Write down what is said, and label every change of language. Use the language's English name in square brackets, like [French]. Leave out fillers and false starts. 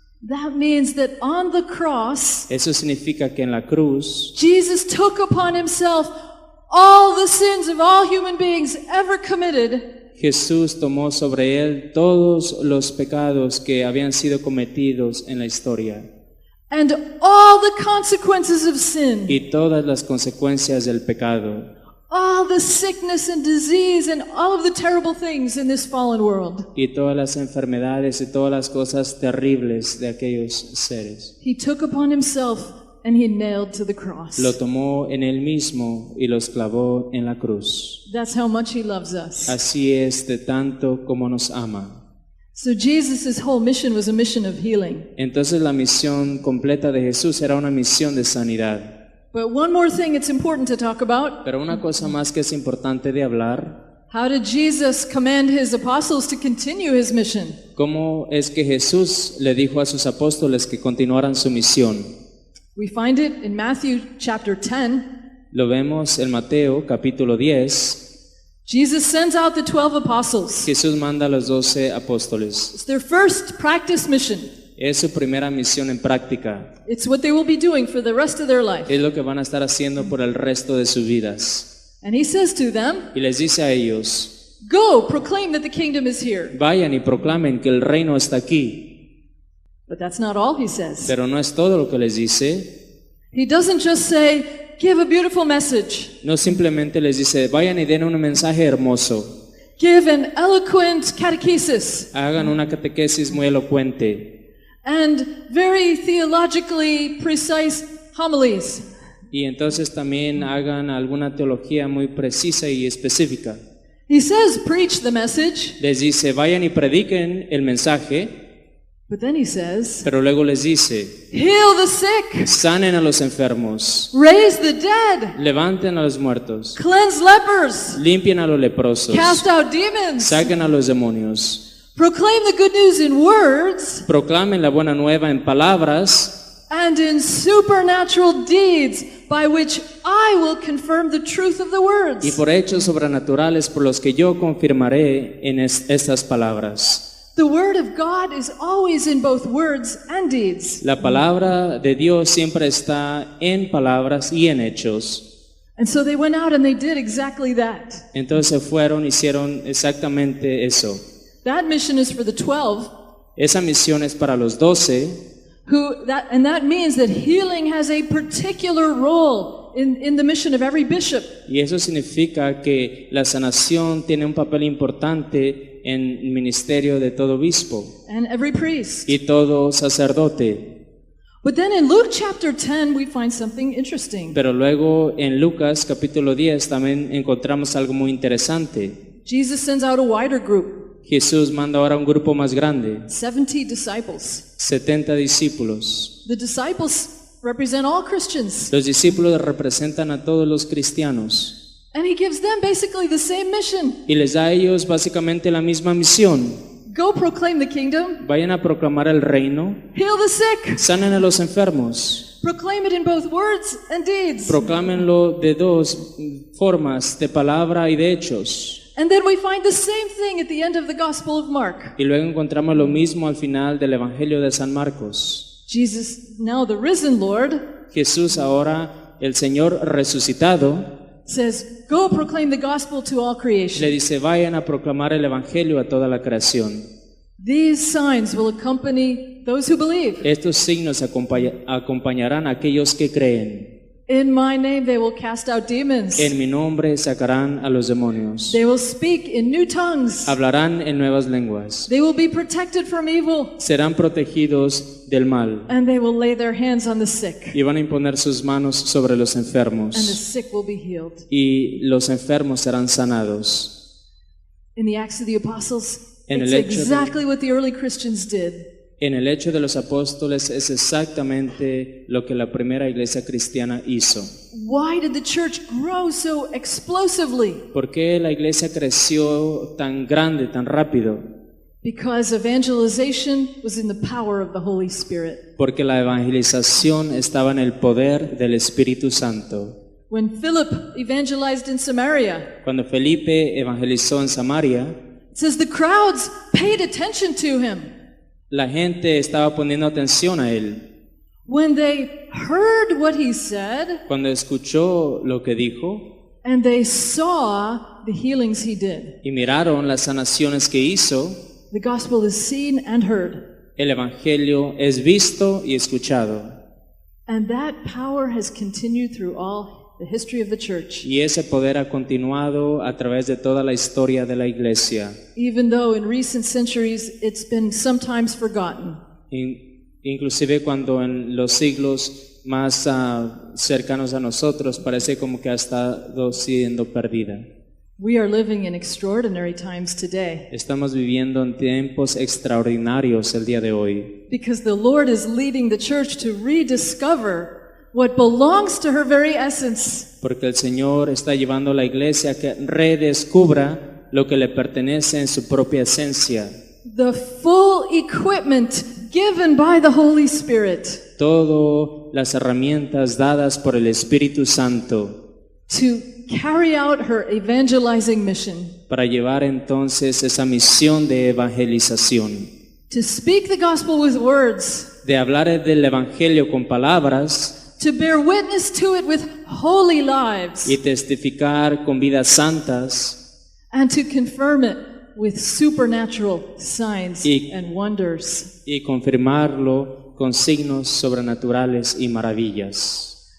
[English] That means that on the cross, [Spanish] Eso significa que en la cruz [English] Jesus took upon himself all the sins of all human beings ever committed, [Spanish] Jesús tomó sobre él todos los pecados que habían sido cometidos en la historia [English] and all the consequences of sin, [Spanish] y todas las consecuencias del pecado [English] all the sickness and disease and all of the terrible things in this fallen world. [Spanish] y todas las enfermedades y todas las cosas terribles de aquellos seres. [English] He took upon himself and he nailed to the cross. [Spanish] Lo tomó en él mismo y los clavó en la cruz. [English] That's how much he loves us. [Spanish] Así es de tanto como nos ama. [English] So Jesus' whole mission was a mission of healing. [Spanish] Entonces la misión completa de Jesús era una misión de sanidad. [English] But one more thing it's important to talk about. [Spanish] Pero una cosa más que es importante de hablar, [English] How did Jesus command his apostles to continue his mission? [Spanish] ¿cómo es que Jesús le dijo a sus apóstoles que continuaran su misión? [English] We find it in Matthew chapter 10. [Spanish] Lo vemos en Mateo capítulo 10. [English] Jesus sends out the 12 apostles. [Spanish] Jesús manda a los 12 apóstoles. [English] It's their first practice mission. [Spanish] Es su primera misión en práctica. [English] It's what they will be doing for the rest of their life. [Spanish] Es lo que van a estar haciendo por el resto de sus vidas. [English] And he says to them, [Spanish] Y les dice a ellos, [English] go, proclaim that the kingdom is here. [Spanish] vayan y proclamen que el reino está aquí. [English] But that's not all he says. [Spanish] Pero no es todo lo que les dice. [English] He doesn't just say, give a beautiful message, [Spanish] No simplemente les dice, vayan y den un mensaje hermoso. [English] give an eloquent catechesis, [Spanish] Hagan una catequesis muy elocuente. [English] and very theologically precise homilies. [Spanish] Y entonces también hagan alguna teología muy precisa y específica. [English] He says, preach the message, [Spanish] Les dice, vayan y prediquen el mensaje, [English] but then he says, [Spanish] pero luego les dice, [English] heal the sick, [Spanish] sanen a los enfermos, [English] raise the dead, [Spanish] levanten a los muertos, [English] cleanse lepers, [Spanish] limpien a los leprosos, [English] cast out demons, [Spanish] saquen a los demonios, [English] proclaim the good news in words [Spanish] proclamen la buena nueva en palabras [English] and in supernatural deeds by which I will confirm the truth of the [Spanish] y [English] words. [Spanish] por hechos sobrenaturales por los que yo confirmaré en estas palabras. [English] The word of God is always in both words and deeds. [Spanish] La palabra de Dios siempre está en palabras y en hechos. [English] And so they went out and they did exactly that. [Spanish] Entonces hicieron exactamente eso. [English] That mission is for the 12, [Spanish] Esa misión es para los 12, [English] and that means that healing has a particular role in the mission of every bishop. [Spanish] y eso significa que la sanación tiene un papel importante en el ministerio de todo obispo [English] And every priest. [Spanish] y todo sacerdote. [English] But then in Luke chapter 10, we find something interesting. [Spanish] Pero luego en Lucas capítulo 10 también encontramos algo muy interesante. [English] Jesus sends out a wider group, [Spanish] Jesús manda ahora un grupo más grande, [English] 70 disciples. [Spanish] 70 discípulos. [English] The disciples represent all Christians. [Spanish] Los discípulos representan a todos los cristianos [English] And he gives them basically the same mission. [Spanish] y les da a ellos básicamente la misma misión. [English] Go proclaim the kingdom. [Spanish] Vayan a proclamar el reino. [English] Heal the sick. [Spanish] Sanen a los enfermos. [English] Proclaim it in both words and deeds. [Spanish] Proclámenlo de dos formas, de palabra y de hechos. [English] And then we find the same thing at the end of the Gospel of Mark. [Spanish] Y luego encontramos lo mismo al final del Evangelio de San Marcos. [English] Jesus, now the risen Lord, [Spanish] Jesús, ahora el Señor resucitado, [English] says, go proclaim the gospel to all [Spanish] le [English] creation. [Spanish] dice, vayan a proclamar el Evangelio a toda la creación. [English] These signs will accompany those who believe. [Spanish] Estos signos acompañarán a aquellos que creen. [English] In my name they will cast out demons. [Spanish] En mi nombre sacarán a los demonios. [English] They will speak in new tongues. [Spanish] Hablarán en nuevas lenguas. [English] They will be protected from evil. [Spanish] Serán protegidos del mal. [English] And they will lay their hands on the sick. [Spanish] Y van a imponer sus manos sobre los [English] And the [Spanish] enfermos. [English] sick will be healed. [Spanish] Y los enfermos serán sanados. [English] In the Acts of the Apostles, [Spanish] En [English] it's [Spanish] el Hecho de- [English] exactly what the early Christians did. [Spanish] En el Hecho de los Apóstoles es exactamente lo que la primera iglesia cristiana hizo. [English] Why did the church grow so explosively? [Spanish] ¿Por qué la iglesia creció tan grande, tan rápido? [English] Because evangelization was in the power of the Holy Spirit. [Spanish] Porque la evangelización estaba en el poder del Espíritu Santo. [English] When Philip evangelized in Samaria, [Spanish] Cuando Felipe evangelizó en Samaria, [English] it says the crowds paid attention to him. [Spanish] la gente estaba poniendo atención a él. [English] When they heard what he said [Spanish] Cuando escuchó lo que dijo [English] and they saw the healings he did, [Spanish] y miraron las sanaciones que hizo, [English] the gospel is seen and heard. [Spanish] el evangelio es visto y escuchado. [English] And that power has continued through all the history of the church. [Spanish] Y ese poder ha continuado a través de toda la historia de la iglesia. [English] Even though in recent centuries it's been sometimes forgotten. [Spanish] Inclusive cuando en los siglos más cercanos a nosotros parece como que ha estado siendo perdida. [English] We are living in extraordinary times today [Spanish] Estamos viviendo en tiempos extraordinarios el día de hoy. [English] because the Lord is leading the church to rediscover what belongs to her very essence. [Spanish] Porque el Señor está llevando a la iglesia a que redescubra lo que le pertenece en su propia esencia. [English] The full equipment given by the Holy Spirit [Spanish] Todas las herramientas dadas por el Espíritu Santo [English] to carry out her evangelizing mission, [Spanish] para llevar entonces esa misión de evangelización, [English] to speak the gospel with words, [Spanish] de hablar del Evangelio con palabras [English] to bear witness to it with holy lives, [Spanish] y testificar con vidas santas [English] and to confirm it with supernatural signs [Spanish] Y- [English] and wonders. [Spanish] y confirmarlo con signos sobrenaturales y maravillas.